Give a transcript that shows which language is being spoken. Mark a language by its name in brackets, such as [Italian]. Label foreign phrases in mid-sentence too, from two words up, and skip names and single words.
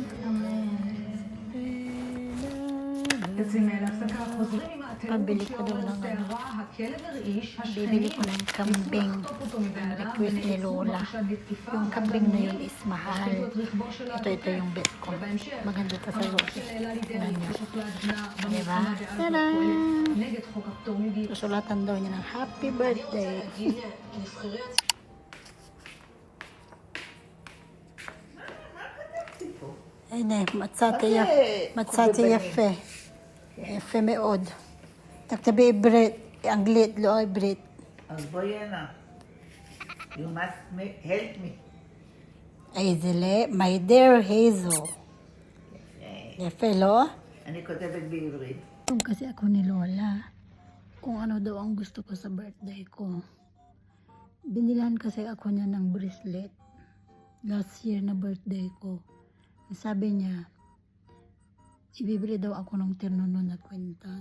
[Filipino] Pabili ko daw ng bibili ko ng kambing. Ang request ni Lola. Yung kambing na yun is mahal. Ito yung bet ko. Maganda ito sa loob. Tingnan nyo. Diba? Tada! Susulatan daw niya ng [English] happy birthday. [Hebrew] הנה, מצאתי יפה. יפה מאוד. תכתבי עברית, אנגלית, לא עברית. אז בואי הנה. [English] You must help me. איזה my dear Hazel. [Hebrew] יפה, לא? אני כותבת בעברית. [Filipino] Kasi ako ni Lola, kung ano daw ang gusto ko sa birthday ko. Binilan kasi ako niya ng bracelet. [English] Last year [Filipino] na birthday ko. Sabi niya, ibibili daw ako ng ternono na kwintas.